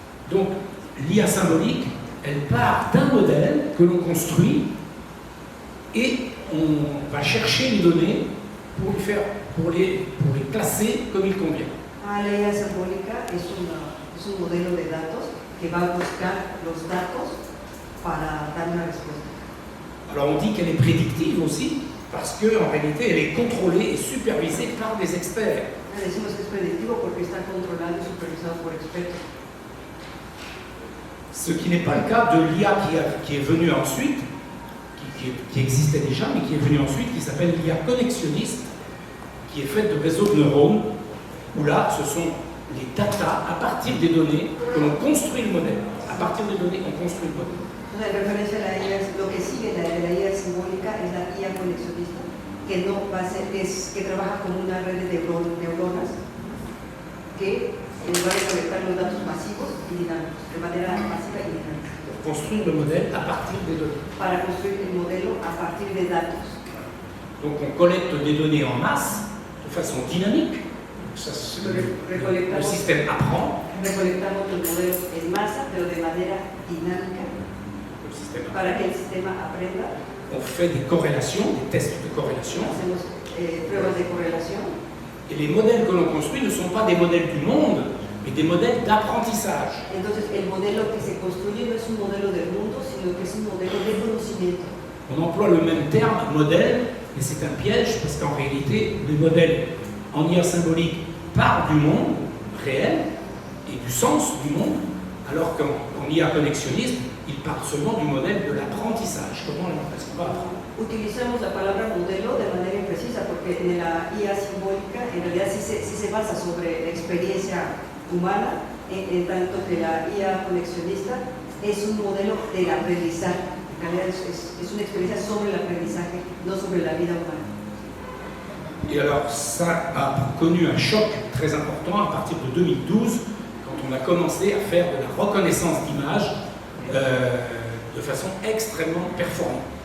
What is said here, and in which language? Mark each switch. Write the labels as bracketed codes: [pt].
[fr] Donc l'IA symbolique, elle part d'un modèle que l'on construit et on va chercher les données pour les classer comme il convient. [es] La IA simbólica es un modelo de datos que va a buscar los datos para dar una respuesta. [fr] Alors on dit qu'elle est prédictive aussi, parce qu'en réalité elle est contrôlée et supervisée par des experts. [es] Decimos que es predictivo porque está controlado y supervisado por expertos. [fr] Ce qui n'est pas le cas de l'IA qui est venue ensuite, qui existait déjà, mais qui est venue ensuite, qui s'appelle l'IA connexionniste, qui est faite de réseaux de neurones, où là ce sont les data à partir des données que l'on construit le modèle. À partir des données, on construit le modèle. [es] En referencia a la IA, lo que sigue de la IA simbólica es la IA conexionista, que no va a ser, que trabaja como una red de neuronas que en lugar de colectar los datos masivos y dinámicos, de manera masiva y dinámica. [fr] Pour construire le modèle à partir des données. [es] Para construir el modelo a partir de datos. [fr] Donc on collecte des données en masse, de façon dynamique. Ça, le système apprend. [es] Recolectamos los modelos en masa, pero de manera dinámica, para que el sistema aprenda. [fr] On fait des corrélations, des tests de corrélation. [es] Hacemos pruebas de correlación. [fr] Et les modèles que l'on construit ne sont pas des modèles du monde, mais des modèles d'apprentissage. [es] Entonces, el modelo que se construye no es un modelo del mundo, sino que es un modelo de conocimiento. [fr] On emploie le même terme, modèle, mais c'est un piège parce qu'en réalité, les modèles en IA symbolique partent du monde réel et du sens du monde, Alors qu'en IA connexionniste, il parle seulement du modèle de l'apprentissage. Comment est-ce qu'on va apprendre? [es] Utilizamos la palabra modelo de manera imprecisa porque en la IA simbólica en realidad sí se basa sobre la experiencia humana, en tanto que la IA conexionista es un modelo del aprendizaje. En realidad es una experiencia sobre el aprendizaje, no sobre la vida humana. [fr] Et alors ça a connu un choc très important à partir de 2012, quand on a commencé à faire de la reconnaissance d'images de façon extrêmement performante.